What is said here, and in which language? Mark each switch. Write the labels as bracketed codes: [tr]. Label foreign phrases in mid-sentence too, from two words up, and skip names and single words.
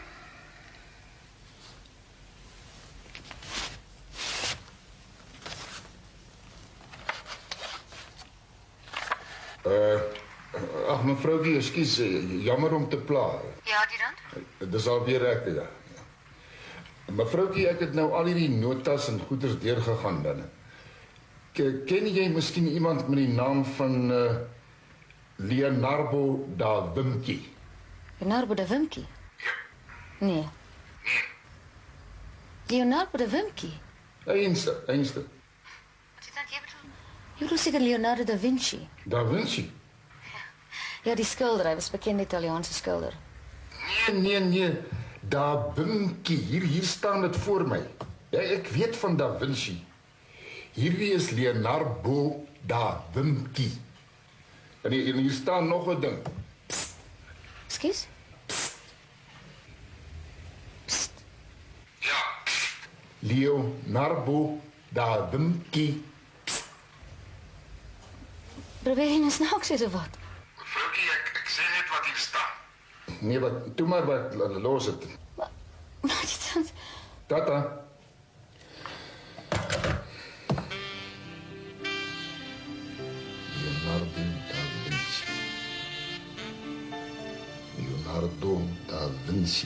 [af] Ag mevroukie, ekskuus, jammer om te pla. Ja, die dan? Dis al weer ek, ja. Mevroukie, ek het nou al hierdie notas en goeders deurgegaan dan. Ken jy miskien iemand met die naam van Leonardo da Vinci? Leonardo da Vinci? Nee. Leonardo da Vinci? Einste. Wat is dit jy bedoel? Jy bedoel seker Leonardo da Vinci? Da Vinci? Ja, die skilder, hy was 'n bekende Italiaanse skilder. Nee. Da Vinci, hier staan dit voor my. Ja, ek weet van Da Vinci. Hierdie is Leonardo da Vinci. En hier staan nog 'n ding. Psst. Ekskuus? Leonardo da Vinci. Probeer jy nou snaaks is of wat? Vroukie, ek sê net wat hier staan. Nee, wat, doe maar wat, los het. Maar adjutant... Tata. Leonardo da Vinci. Leonardo da Vinci.